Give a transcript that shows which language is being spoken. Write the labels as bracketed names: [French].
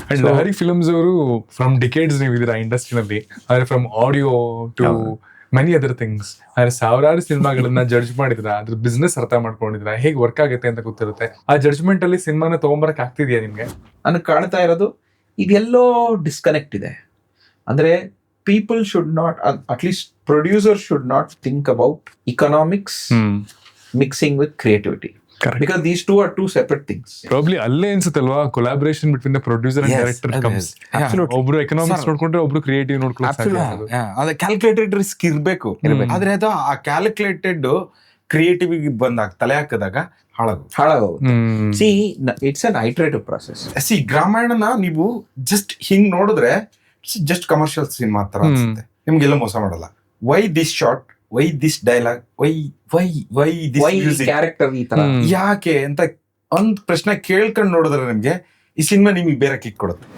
[English] and Hari films ಅವರು from decades [Kannada] ನೀವು ಇದೀರಾ ಇಂಡಸ್ಟ್ರಿನಲ್ಲಿ, ಅಂದ್ರೆ [English] From audio to many other things. [Kannada] ಅಂದ್ರೆ ಸಾವಿರಾರು ಸಿನಿಮಾಗಳನ್ನ ಜಡ್ಜ್ ಮಾಡಿದ್ರ, ಅದ್ರ ಬಿಸ್ನೆಸ್ ಅರ್ಥ ಮಾಡ್ಕೊಂಡಿದ್ರ, ಹೇಗೆ ವರ್ಕ್ ಆಗುತ್ತೆ ಅಂತ ಗೊತ್ತಿರುತ್ತೆ. ಆ ಜಡ್ಜ್ಮೆಂಟ್ ಅಲ್ಲಿ ಸಿನಿಮಾನ ತಗೊಂಬರಕ್ ಆಗ್ತಿದ್ಯಾ ನಿಮ್ಗೆ? ನನಗೆ ಕಾಣ್ತಾ ಇರೋದು ಇದೆಲ್ಲೋ ಡಿಸ್ಕನೆಕ್ಟ್ ಇದೆ. [English] ಅಂದ್ರೆ people should not, at least producers should not think about economics mixing with creativity. Correct. Because these two are two separate things. Probably [Kannada] ಅಲ್ಲೇ ಅನ್ಸುತ್ತಲ್ವಾ [English] collaboration between the producer and director comes. Absolutely. [Kannada] ಒಬ್ರು economics ನೋಡ್ಕೊಂಡ್ರೆ ಒಬ್ರು creative ನೋಡ್ಕೊಳ್ಳೋದು. ಅದೇ calculated risk ಇರ್ಬೇಕು. ಆದ್ರೆ ಅದು ಆ ಕ್ಯಾಲ್ಕುಲೇಟೆಡ್ ಕ್ರಿಯೇಟಿವ್ ಬಂದಾಗ ತಲೆ ಹಾಕಿದಾಗ ಹಾಳಾಗೋಗುತ್ತೆ. [English] See, it's an iterative process. [Kannada] C ಗ್ರಾಮಾಯಣನ ನೀವು ಜಸ್ಟ್ ಹಿಂಗ್ ನೋಡಿದ್ರೆ ಜಸ್ಟ್ ಕಮರ್ಷಿಯಲ್ ಸಿನಿಮಾ ತರ ಅನ್ಸುತ್ತೆ. ನಿಮ್ಗೆಲ್ಲ ಮೋಸ ಮಾಡಲ್ಲ. [English] why this shot, why this dialogue, why this music, [Kannada] character ಈ ತರ ಯಾಕೆ ಅಂತ ಒಂದ್ ಪ್ರಶ್ನೆ ಕೇಳ್ಕೊಂಡು ನೋಡಿದ್ರೆ ನಿಮ್ಗೆ ಈ ಸಿನಿಮಾ ನಿಮಗೆ ಬೇರೆ ಕಿಕ್ ಕೊಡುತ್ತೆ.